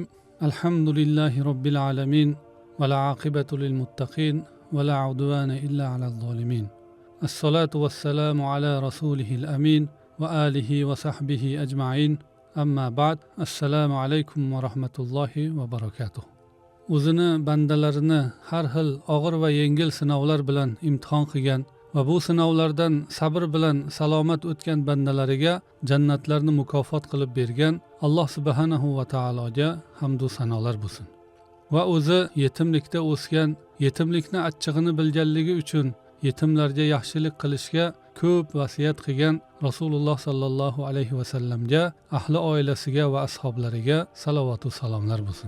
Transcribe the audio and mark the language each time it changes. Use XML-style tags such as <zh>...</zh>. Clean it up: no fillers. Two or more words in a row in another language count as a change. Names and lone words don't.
<ar>الحمد لله رب العالمين والعاقبة للمتقين ولا عدوان إلا على الظالمين. الصلاة والسلام على رسوله الأمين وآله وصحبه أجمعين. أما بعد. السلام عليكم ورحمة الله وبركاته.</ar> <uz>O'zini bandalarini har xil og'ir va yengil sinovlar bilan imtihon qilgan va bu sinovlardan sabr bilan salomat o'tgan bandalariga jannatlarni mukofot qilib bergan Alloh subhanahu va taologa hamd va sanolar bo'lsin. Va o'zi yetimlikda o'sgan, yetimlikni achchig'ini bilganligi uchun yetimlarga yaxshilik qilishga ko'p vasiyat qilgan Rasululloh sallallohu alayhi va sallamga, ahli oilasiga va ashablariga salovat va salomlar bo'lsin.</uz>